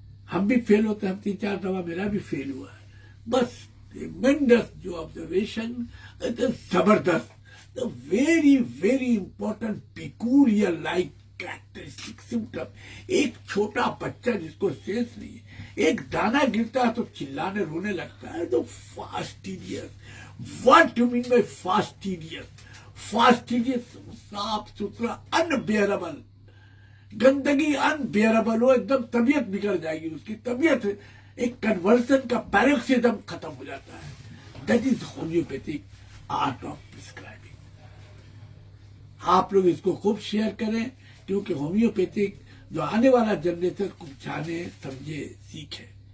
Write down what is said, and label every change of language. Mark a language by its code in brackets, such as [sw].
[hi] हम भी फेल होते हैं, 3-4 दवा मेरा भी फेल हुआ है। बस ट्रेमेंडस जो ऑब्जर्वेशन, जबरदस्त, [en] The very very important peculiar like characteristic symptom. [hi] एक छोटा बच्चा जिसको सेंस नहीं है, एक दाना गिरता है तो चिल्लाने रोने लगता है, तो fastidious. [en] What you mean by fastidious? [hi] Fastidious साफ सुथरा, अनबेयरेबल, गंदगी अनबेयरेबल हो, एकदम तबीयत बिगड़ जाएगी उसकी, तबीयत एक कन्वर्सन का पैरोक्सिज्म खत्म हो जाता है। [en] That is homeopathic art of prescribing. [hi] आप लोग इसको खूब शेयर करें, क्योंकि होम्योपैथिक जो आने वाला जनरेशन को जाने, समझे, सीखे।